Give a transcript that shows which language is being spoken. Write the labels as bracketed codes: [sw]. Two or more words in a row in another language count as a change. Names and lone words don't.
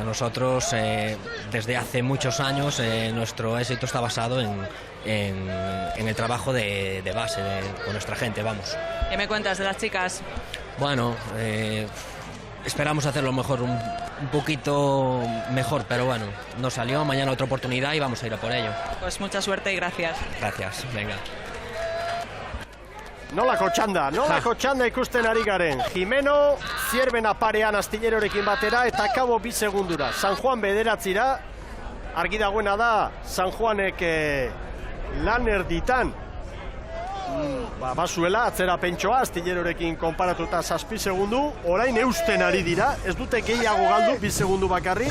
[es] Nosotros desde hace muchos años nuestro éxito está basado en el trabajo de base con nuestra gente, vamos. ¿Qué me cuentas de las chicas? Bueno, esperamos hacerlo mejor, un poquito mejor, pero bueno, no salió, mañana otra oportunidad y vamos a ir a por ello. Pues mucha suerte y gracias. Gracias, venga. [eu] Nolako txanda ikusten ari garen. Jimeno, Zierbena parean Astillerorekin batera, eta Kabo 2 segundura. San Juan 9, argi dagoena da, San Juanek lan erditan basuela atzera pentsoa, Astillerorekin konparatuta 7 segundu, orain eusten ari dira, ez dute gehiago galdu, 2 segundu bakarrik.